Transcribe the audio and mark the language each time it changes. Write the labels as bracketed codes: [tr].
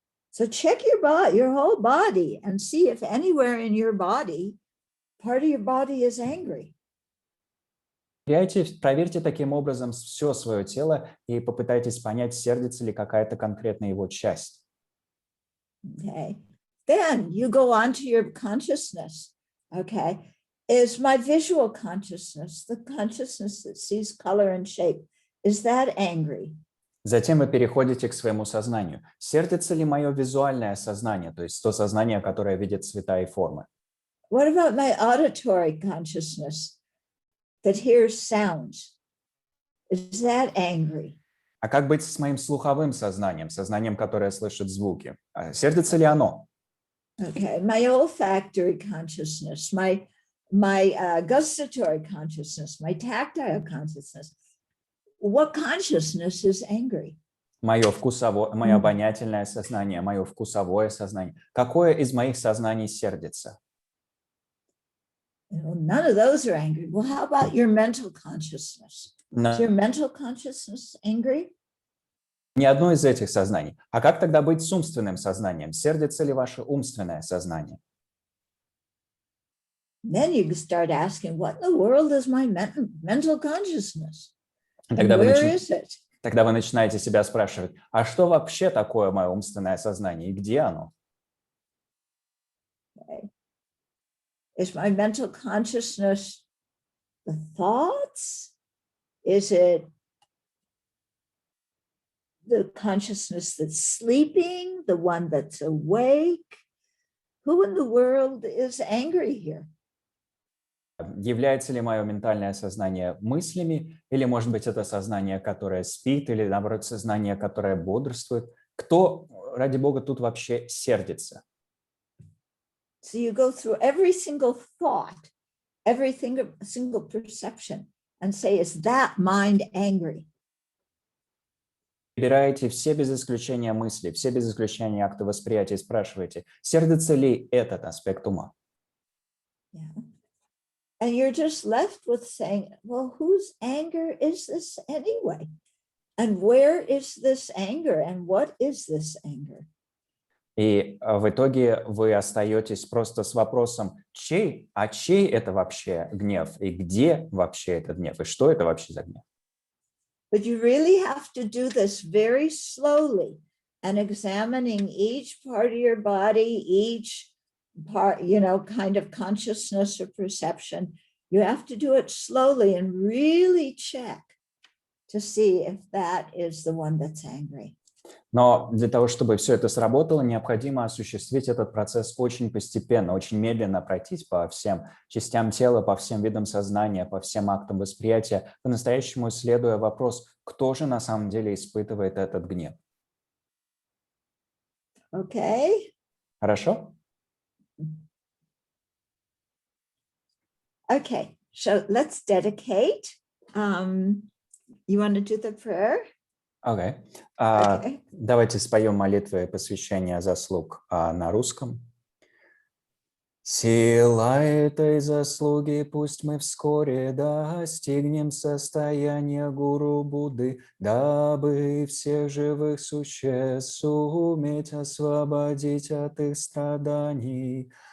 [en] So check your whole body and see if anywhere in your body, part of your body is angry. [ru] Проверьте таким образом все свое тело и попытайтесь понять, сердится ли какая-то конкретная его часть. [en] Okay. Then you go on to your consciousness. Okay. Is my visual consciousness, the consciousness that sees color and shape, is that angry? [ru] Затем вы переходите к своему сознанию. Сердится ли мое визуальное сознание, то есть то сознание, которое видит цвета и формы? [en] What about my auditory consciousness that hears sounds? Is that angry? [ru] А как быть с моим слуховым сознанием, сознанием, которое слышит звуки? Сердится ли оно? [en] Okay, my olfactory consciousness, my gustatory consciousness, my tactile consciousness. What consciousness is angry? [ru] Мое обонятельное сознание, мое вкусовое сознание. Какое из моих сознаний сердится? [en] None of those are angry. Well, how about your mental consciousness? Is your mental consciousness angry? [ru] Ни одно из этих сознаний. А как тогда быть с умственным сознанием? Сердится ли ваше умственное сознание? [en] Then you start asking, what in the world is my mental consciousness? [ru] Тогда [en] Where is it? [ru] Тогда вы начинаете себя спрашивать, а что вообще такое мое умственное сознание и где оно? [en] Okay. Is my mental consciousness the thoughts? Is it the consciousness that's sleeping, the one that's awake? Who in the world is angry here? [ru] Является ли мое ментальное сознание мыслями, или, может быть, это сознание, которое спит, или, наоборот, сознание, которое бодрствует? Кто, ради Бога, тут вообще сердится? [en] So you go through every single thought, every single perception, and say, is that mind angry? [ru] Выбираете все без исключения мысли, все без исключения акты восприятия и спрашиваете, сердится ли этот аспект ума? [en] Yeah. And you're just left with saying, well, whose anger is this anyway? And where is this anger? And what is this anger? [ru] И в итоге вы остаетесь просто с вопросом, чей это вообще гнев? И где вообще этот гнев? И что это вообще за гнев? [en] But you really have to do this very slowly and examining each part of your body, each part, kind of consciousness or perception. You have to do it slowly and really check to see if that is the one that's angry. [ru] Но для того, чтобы все это сработало, необходимо осуществить этот процесс очень постепенно, очень медленно пройтись по всем частям тела, по всем видам сознания, по всем актам восприятия, по-настоящему исследуя вопрос, кто же на самом деле испытывает этот гнев. [en] Okay. [ru] Хорошо? [en] Okay, so let's dedicate. You want to do the prayer? Okay. Okay. [ru] Давайте споем молитвы посвящения заслуг на русском. Сила этой заслуги пусть мы вскоре достигнем состояния Гуру Будды, дабы всех живых существ суметь освободить от их страданий.